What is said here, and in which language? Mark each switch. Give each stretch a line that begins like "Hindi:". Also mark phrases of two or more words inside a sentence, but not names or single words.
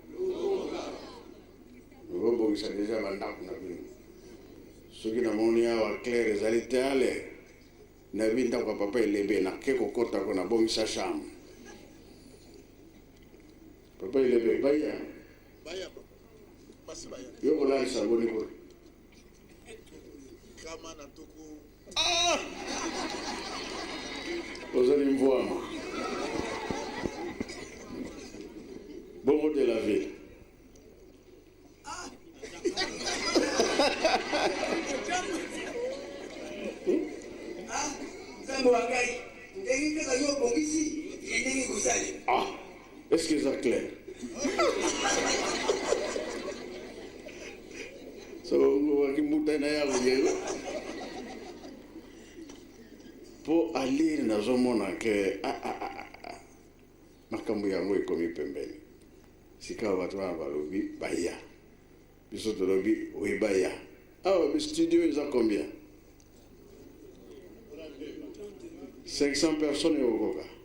Lingala: okobongisa deja bandako na bino soki namoni awa claire ezali te ale nayebi ndako ya papa elebe nake kokotako nabongisa chambre papa elebe baya yo kolalisa boni kolo ozali mvwama bongo
French: de la ville est-ce que c'est clair?
Lingala: Po alire nazomona ke makambo yango ekomi pembeni sika bato wana balobi baya biso tolobi oyi baya awa studio eza
French: combien 500 personnes
Lingala: ekokoka